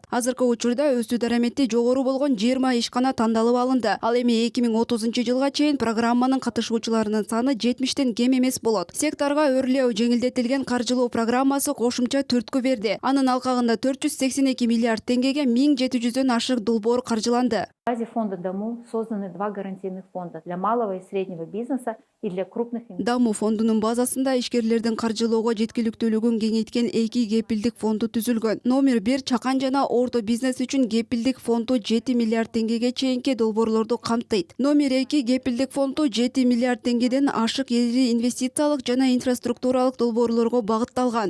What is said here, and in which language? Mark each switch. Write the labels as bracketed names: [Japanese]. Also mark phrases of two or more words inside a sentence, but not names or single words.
[Kyrgyz] Азыркы учурда өсүү дарамети жогору болгон 20 ишкана тандалып алынды. Ал эми 2030 жылга чейин программанын катышуучуларынын саны 70тен кем эмес болот. Секторго өрлөө жеңилдетилген каржылоо программасы кошумча түрткү берди. Анын алкагында 482 миллиард теңгеге 1700дөн ашык долбоор каржыланды. [Russian] В базе фонда ДАМУ созданы 2 гарантийных фонда для малого и среднего бизнеса и для крупных инвесторов. [Kyrgyz] ДАМУ фондунун базасында ишкерлердин каржылоого жеткиликтүүлүгүн кеңейткен 2 кепилдик фонду түзүлгөн. Номер 1 чакан жана орто бизнес үчүн кепилдик фонду 7 миллиард теңгеге чейинки долбоорлорду камтыйт. Номер 2 кепилдик фонду 7 миллиард теңгеден ашык ири инвестициялык жана инфраструктуралык долбоорлорго багытталган.